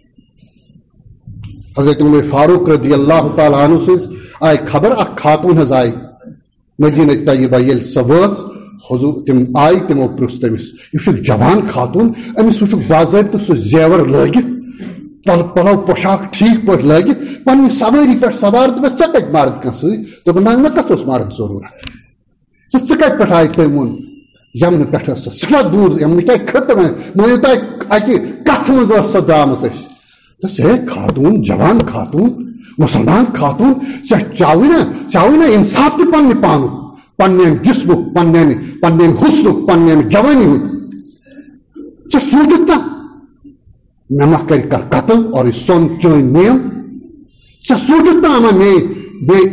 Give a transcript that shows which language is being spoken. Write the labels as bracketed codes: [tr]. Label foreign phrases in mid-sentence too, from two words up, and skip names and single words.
[ks] حضرت عمر فاروق [ar] رضی اللہ تعالیٰ عنہ [ks] سٕنٛز آئی خبر اکھ خاتون حظ آئی مدینہ طیبہ ییٚلہِ سۄ وٲژ حضور تم آئی تمو پرٛژھ تٔمِس یہِ چھُکھ جوان خاتون أمِس وٕچھُکھ باضٲبطہٕ سُہ زیور لٲگِتھ پلو پوشاک ٹھیک پٲٹھۍ لٲگِتھ پننہِ سوٲری پٮ۪ٹھ سوار دوٚپمَس ژےٚ کتہِ مرد کانٛہہ سۭتۍ دوٚپُن نہ مےٚ کتھ اوس مرد ضروٗرت ژٕ کتہِ پٮ۪ٹھ آیہِ تٔمۍ ووٚن یمنہٕ پٮ۪ٹھ ٲس سۄ سٮ۪ٹھاہ دوٗر یمنہٕ کیٛاہ خطہٕ مٲنِو تۄہہِ اکہِ کتھِ منٛز ٲس سۄ درٛامٕژ اَسہِ دوٚپُس ہے خاتون جوان خاتون مسلمان خاتون ژےٚ چاوٕے نا انصاف تہِ پننہِ پانُک پننہِ امہِ جسمُک پننہِ امہِ حسنُک پننہِ امہِ جوانی ہُنٛد ژےٚ سوٗنٛچِتھ نا مےٚ ما کرِ کانٛہہ قتل اور یہِ سۄن چٲنۍ نیم ژےٚ سوٗنٛچِتھ نا اما مے